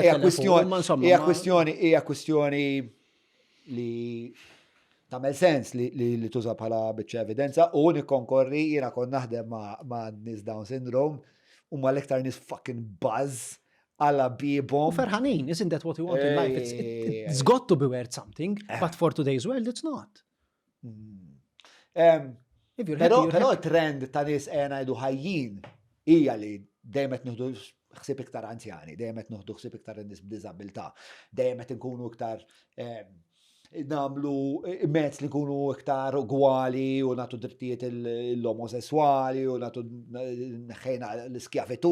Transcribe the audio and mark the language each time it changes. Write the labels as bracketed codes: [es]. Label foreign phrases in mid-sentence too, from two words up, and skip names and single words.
[mt] hija kwistjoni li tagħmel sens li tuża bħala biċċa evidenza u nikkonkorri jiena kont naħdem ma' nies [en] Down syndrome [mt] huma l-iktar nies [en] fucking buzz [mt] għala bibhom. Ferħanin, [en] isn't that what we want in life? It's got to be worth something, but for today's world it's not. [mt] Però trend ta' nies ngħidu ħajjin hija li dejjem qed nieħdu ħsieb iktar anzjani, dejjem qed nieħdu ħsieb iktar nies b'diżabilità, dejjem qed inkunu iktar namlu mezz li nkunu iktar ugwali u nagħtu drittijiet l-omosessuali u nagħtu neħħejna l-iskjavitu.